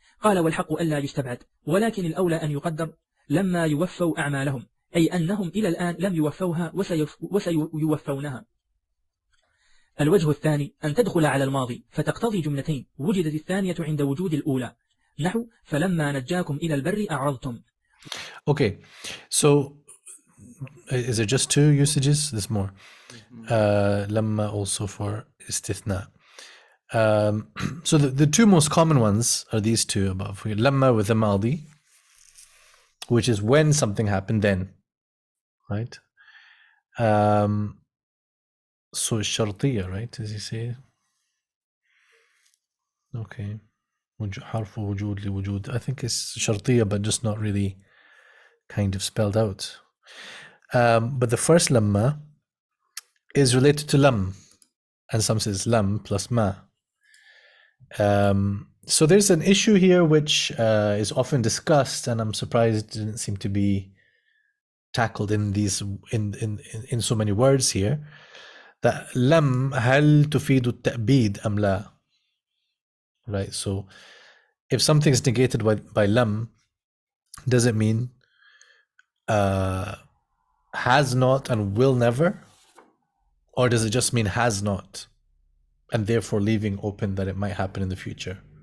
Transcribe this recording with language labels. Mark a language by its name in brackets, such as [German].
[Arabic] قال والحق ألا يستبعد، ولكن الأولى أن يقدر لما يوفوا أعمالهم، أي أنهم إلى الآن لم يوفوها وسيوفونها. الوجه الثاني أن تدخل على الماضي فتقتضي جملتين، وجدت الثانية عند وجود الأولى، نحو فلما نجاكم إلى البر أعرضتم. [English] Okay, so is it just two usages? There's more. Lamma also for istithna. So the two most common ones are these two above. Lamma with the maldi, which is when something happened then, right? So shartiya, right? As you say. Okay. [Arabic] حرف وجود لوجود. [English] I think it's shartiya, but just not really kind of spelled out. But the first lamma is related to lam, and some says lam plus ma. So there's an issue here which is often discussed, and I'm surprised it didn't seem to be tackled in these in so many words here. That lam [Arabic] هل تفيد التأبيد أم لا? [English] Right. So if something is negated by lam, does it mean has not and will never, or does it just mean has not, and therefore leaving open that it might happen in the future?